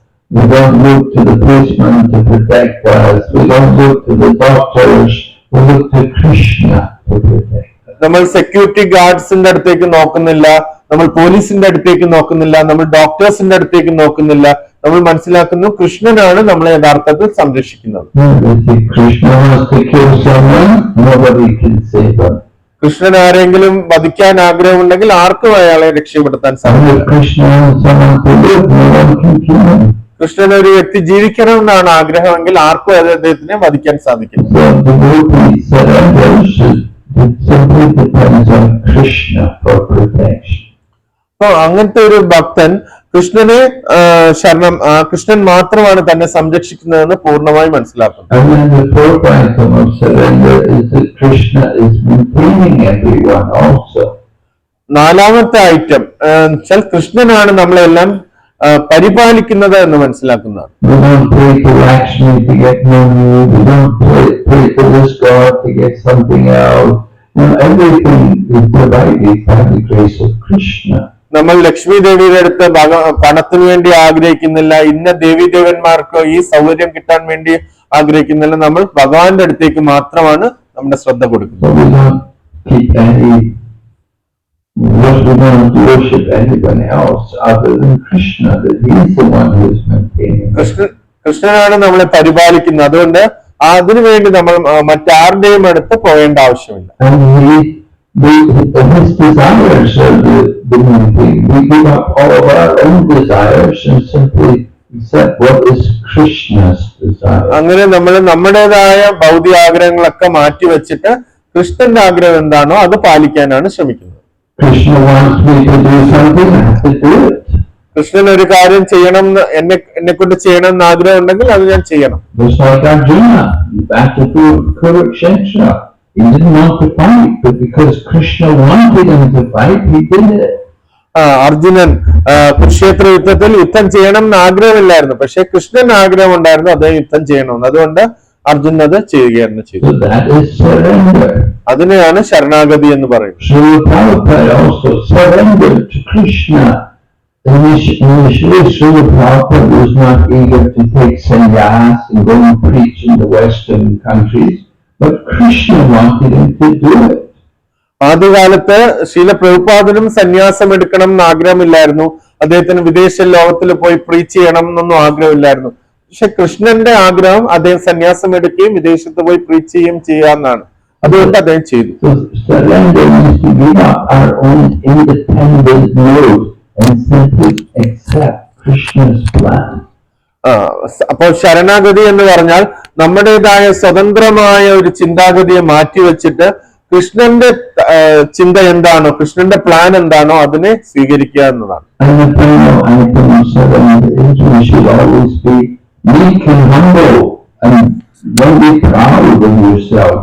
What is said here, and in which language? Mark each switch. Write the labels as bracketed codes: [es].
[en] We don't look to the policeman to protect us. We don't look to the doctors. We look to Krishna to protect us. [ml] നമ്മൾ security ഗാർഡ്സിന്റെ അടുത്തേക്ക് നോക്കുന്നില്ല, നമ്മൾ പോലീസിന്റെ അടുത്തേക്ക് നോക്കുന്നില്ല, നമ്മൾ ഡോക്ടേഴ്സിന്റെ അടുത്തേക്ക് നോക്കുന്നില്ല. നമ്മൾ മനസ്സിലാക്കുന്നു കൃഷ്ണനാണ് നമ്മളെ യഥാർത്ഥത്തിൽ സംരക്ഷിക്കുന്നത്. [en] If Krishna wants to kill someone, nobody can save him. [ml] Krishnan ആരെങ്കിലും വധിക്കാൻ ആഗ്രഹമുണ്ടെങ്കിൽ ആർക്കും അയാളെ രക്ഷപ്പെടുത്താൻ [en] And [ml] സാധിക്കും. [en] if Krishna wants someone to live, no one can kill him. [ml] Krishnan ഒരു വ്യക്തി ജീവിക്കണം എന്നാണ് ആഗ്രഹമെങ്കിൽ ആർക്കും അദ്ദേഹത്തിനെ വധിക്കാൻ സാധിക്കില്ല. [en] So the devotee surrenders. It simply depends on Krishna for protection. [ml] അപ്പൊ അങ്ങനത്തെ ഒരു ഭക്തൻ കൃഷ്ണനെ ശരണം, കൃഷ്ണൻ മാത്രമാണ് തന്നെ സംരക്ഷിക്കുന്നതെന്ന് പൂർണ്ണമായി മനസ്സിലാക്കുന്നു. [en] And then the fourth item of surrender is that Krishna is maintaining everyone also. [ml] നാലാമത്തെ ഐറ്റം വെച്ചാൽ കൃഷ്ണനാണ് നമ്മളെല്ലാം പരിപാലിക്കുന്നത് എന്ന് മനസ്സിലാക്കുന്നതാണ്. [en] We don't pray to Lakshmi to get money. We don't pray to this God to get something else. Everything is provided by the grace of Krishna. [ml] നമ്മൾ ലക്ഷ്മി ദേവിയുടെ അടുത്ത് പണത്തിന് വേണ്ടി ആഗ്രഹിക്കുന്നില്ല, ഇന്ന ദേവി ദേവന്മാർക്കോ ഈ സൗകര്യം കിട്ടാൻ വേണ്ടി ആഗ്രഹിക്കുന്നില്ല. നമ്മൾ ഭഗവാന്റെ അടുത്തേക്ക് മാത്രമാണ് നമ്മുടെ ശ്രദ്ധ കൊടുക്കുന്നത്. [en] So we don't keep any, we don't worship anyone else other than Krishna. That He's the one who is maintaining. [ml] കൃഷ്ണനാണ് നമ്മളെ പരിപാലിക്കുന്നത്. അതുകൊണ്ട് അതിനു വേണ്ടി നമ്മൾ മറ്റാരുടെയും അടുത്ത് പോകേണ്ട ആവശ്യമില്ല. [en] And his desires are the main thing. We give up all of our own desires and simply accept what is Krishna's desire. [ml] അങ്ങനെ നമ്മൾ നമ്മുടേതായ ഭൗതിക ആഗ്രഹങ്ങളൊക്കെ മാറ്റി വെച്ചിട്ട് കൃഷ്ണന്റെ ആഗ്രഹം എന്താണോ അത് പാലിക്കാനാണ് ശ്രമിക്കുന്നത്. [en] Krishna wants me to do something, I have to do it. [ml] Krishnan ഒരു കാര്യം ചെയ്യണം, എന്നെ കൊണ്ട് ചെയ്യണം എന്ന് ആഗ്രഹം ഉണ്ടെങ്കിൽ അത് ഞാൻ ചെയ്യണം. [en] Just like Arjuna, back to Kurukshetra. He didn't want to fight, but because Krishna wanted him to fight, he did it. [ml] Arjunan Kurukshetra യുദ്ധം ചെയ്യണം എന്ന് ആഗ്രഹമില്ലായിരുന്നു, പക്ഷെ കൃഷ്ണൻ ആഗ്രഹം ഉണ്ടായിരുന്നു അദ്ദേഹം യുദ്ധം ചെയ്യണമെന്ന്. അതുകൊണ്ട് അർജുനൻ അത് ചെയ്യുകയായിരുന്നു ചെയ്തു. [en] So that is surrender. [ml] അതിനെയാണ് ശരണാഗതി എന്ന് പറയുന്നത്. [en] Srila Prabhupada also surrendered to Krishna. Initially, Srila Prabhupada was not eager to take sannyas and go and preach in the Western countries, but Krishna wanted him to do it. [ml] ആദ്യകാലത്ത് ശീല പ്രഭുപാദനും സന്യാസം എടുക്കണം എന്ന് ആഗ്രഹമില്ലായിരുന്നു, അദ്ദേഹത്തിന് വിദേശ ലോകത്തിൽ പോയി പ്രീച്ച് ചെയ്യണം എന്നൊന്നും ആഗ്രഹമില്ലായിരുന്നു. പക്ഷെ കൃഷ്ണന്റെ ആഗ്രഹം അദ്ദേഹം സന്യാസം എടുക്കുകയും വിദേശത്ത് പോയി പ്രീച്ച് ചെയ്യുകയും ചെയ്യാന്നാണ്. അതുകൊണ്ട് അദ്ദേഹം ചെയ്തു. [en] So surrender means to give up our own independent will and simply accept Krishna's plan. [ml] അപ്പോൾ ശരണാഗതി എന്ന് പറഞ്ഞാൽ നമ്മുടേതായ സ്വതന്ത്രമായ ഒരു ചിന്താഗതിയെ മാറ്റിവെച്ചിട്ട് കൃഷ്ണന്റെ ചിന്ത എന്താണോ, കൃഷ്ണന്റെ പ്ലാൻ എന്താണോ അതിനെ സ്വീകരിക്കുക എന്നതാണ്. [en] And the final item of surrender is we should always be meek and humble and don't be proud of yourself.